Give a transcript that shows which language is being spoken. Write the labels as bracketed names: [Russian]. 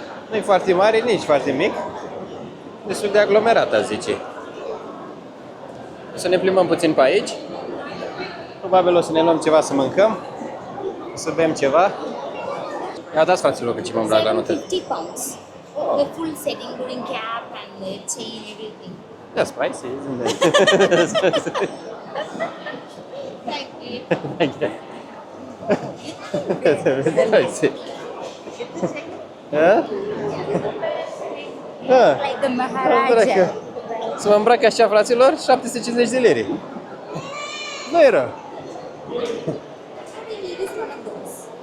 [Romanian] Nu e foarte mare, nici foarte mic. Destul de aglomerat, aș zice. O să ne plimbăm puțin pe aici. Probabil o să ne luăm ceva să mâncăm. O să bem ceva. Ia dați, fraților, că ce mă îmbrac la notă. [English] 50 pounds. The full set, including cap and the chain, everything. That's pricey, isn't it? Thank you. That's pricey. Huh? Like the Maharaja. [Romanian] Să mă îmbrac așa, fraților, 750 de lire. Nu e rău. [English] What do you need is one of those.